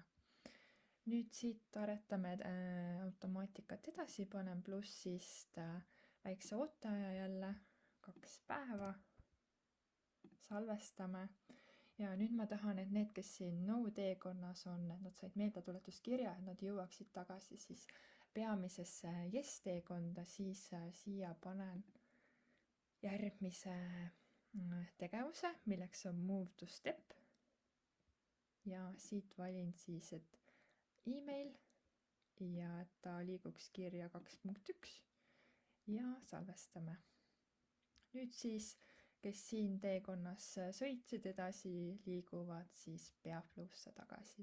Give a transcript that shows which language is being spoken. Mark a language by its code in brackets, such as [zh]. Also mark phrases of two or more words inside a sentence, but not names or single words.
[et] Nüüd siit aretame automaatikat edasi, panen plussist väikse ooteaja jälle 2 päeva, salvestame ja nüüd ma tahan, et need, kes siin no teekonnas on, et nad said meeldetuletuskirja, et nad jõuaksid tagasi siis peamisesse yes teekonda, siis siia panen järgmise tegevuse, milleks on [en] move to step [et] ja siit valin siis, et email ja et ta liiguks kirja 2.1 ja salvestame. Nüüd siis, kes siin teekonnas sõitsid edasi, liiguvad siis Peaflow'sse tagasi.